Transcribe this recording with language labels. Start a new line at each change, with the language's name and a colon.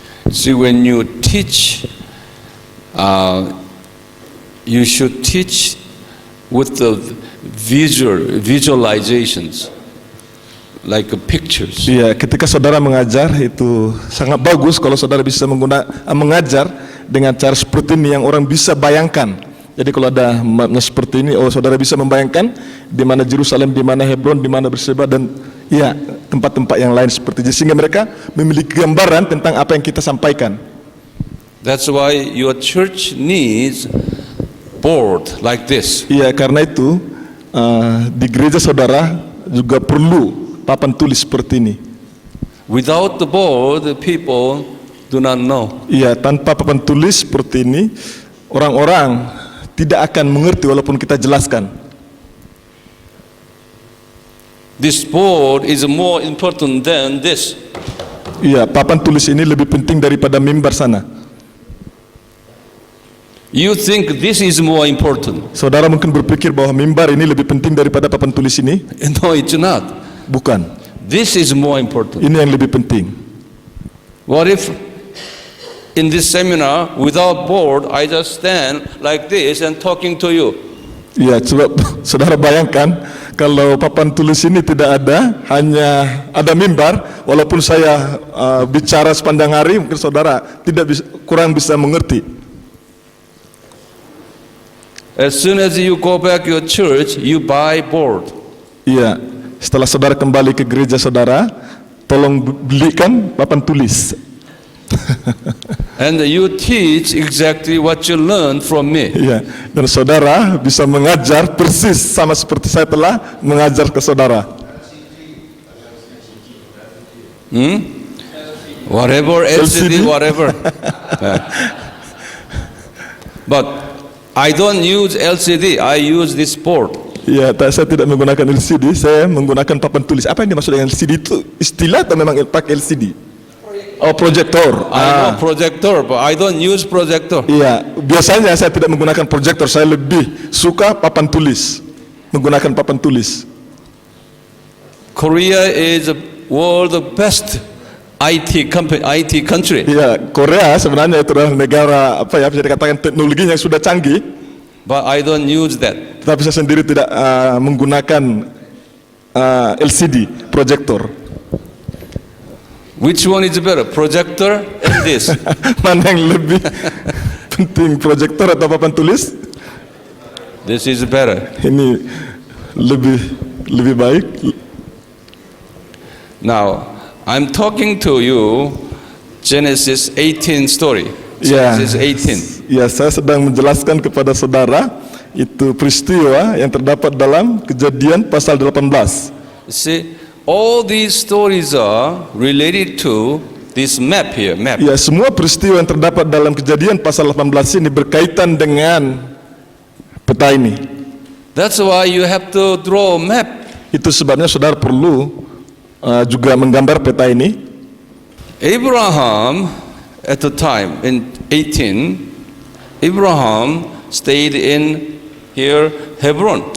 English: See, when you teach, you should teach with the visualizations, like pictures.
Indonesian: Iya, ketika saudara mengajar itu sangat bagus kalau saudara bisa mengajar dengan cara seperti ini yang orang bisa bayangkan. Jadi kalau ada makna seperti ini, saudara bisa membayangkan di mana Yerusalem, di mana Hebron, di mana Beersheba, dan ya tempat-tempat yang lain seperti itu, sehingga mereka memiliki gambaran tentang apa yang kita sampaikan.
English: That's why your church needs board like this.
Indonesian: Iya, karena itu di gereja saudara juga perlu papan tulis seperti ini.
English: Without the board, the people do not know.
Indonesian: Iya, tanpa papan tulis seperti ini, orang-orang tidak akan mengerti walaupun kita jelaskan.
English: This board is more important than this.
Indonesian: Iya, papan tulis ini lebih penting daripada mimbar sana.
English: You think this is more important?
Indonesian: Saudara mungkin berpikir bahwa mimbar ini lebih penting daripada papan tulis ini?
English: No, it's not.
Indonesian: Bukan.
English: This is more important.
Indonesian: Ini yang lebih penting.
English: What if in this seminar, without board, I just stand like this and talking to you?
Indonesian: Ya, coba saudara bayangkan kalau papan tulis ini tidak ada, hanya ada mimbar, walaupun saya bicara sepanjang hari, mungkin saudara kurang bisa mengerti.
English: As soon as you go back your church, you buy board.
Indonesian: Iya, setelah saudara kembali ke gereja saudara, tolong belikan papan tulis.
English: And you teach exactly what you learned from me.
Indonesian: Iya, dan saudara bisa mengajar persis sama seperti saya telah mengajar ke saudara.
English: Whatever LCD, whatever. But I don't use LCD. I use this board.
Indonesian: Iya, saya tidak menggunakan LCD, saya menggunakan papan tulis. Apa yang dimaksud dengan LCD itu istilah atau memang pakai LCD? Oh, proyektor.
English: I know projector, but I don't use projector.
Indonesian: Iya, biasanya saya tidak menggunakan proyektor, saya lebih suka papan tulis, menggunakan papan tulis.
English: Korea is the world best IT country.
Indonesian: Iya, Korea sebenarnya itu adalah negara apa ya, bisa dikatakan teknologinya yang sudah canggih.
English: But I don't use that.
Indonesian: Tapi saya sendiri tidak menggunakan LCD, proyektor.
English: Which one is better, projector and this?
Indonesian: Mana yang lebih penting, proyektor atau papan tulis?
English: This is better.
Indonesian: Ini lebih baik.
English: Now, I'm talking to you Genesis 18 story.
Indonesian: Ya,
English: Genesis 18.
Indonesian: ya, saya sedang menjelaskan kepada saudara itu peristiwa yang terdapat dalam Kejadian pasal 18.
English: See, all these stories are related to this map here, map.
Indonesian: Ya, semua peristiwa yang terdapat dalam Kejadian pasal 18 ini berkaitan dengan peta ini.
English: That's why you have to draw a map.
Indonesian: Itu sebabnya saudara perlu juga menggambar peta ini.
English: Abraham at the time in 18, Abraham stayed in here Hebron.